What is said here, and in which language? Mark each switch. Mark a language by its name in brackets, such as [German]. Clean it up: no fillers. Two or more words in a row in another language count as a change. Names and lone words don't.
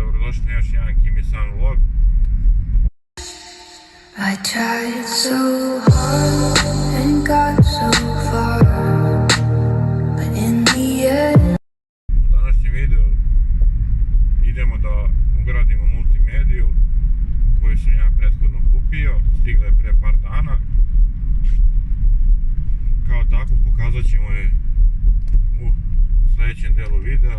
[Serbian] Dobrodošli na još jedan Kimi San vlog. [English] I tried so hard and got so far, but in the end [Serbian] U današnjem videu idemo da ugradimo multimediju koju sam ja prethodno kupio, stigla je pre par dana. Kao tako pokazat ćemo je u sljedećem delu videa.